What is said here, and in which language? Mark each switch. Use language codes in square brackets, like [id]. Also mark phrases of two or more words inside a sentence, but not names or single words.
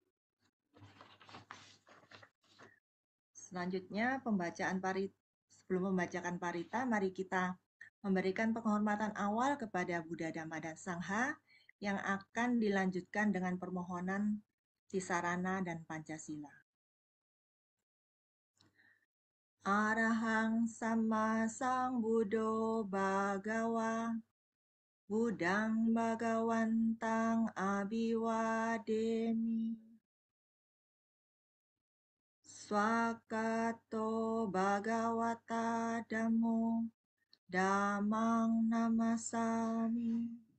[id] Selanjutnya sebelum membacakan parita, mari kita memberikan penghormatan awal kepada Buddha Dhamma dan Sangha yang akan dilanjutkan dengan permohonan Tisarana dan Pancasila. [pi] Arahang Sama Sang Buddho Bhagawa Budang Bhagawantang Abhiwademi Swakato Bhagawata Dhammo Dhammang Namasami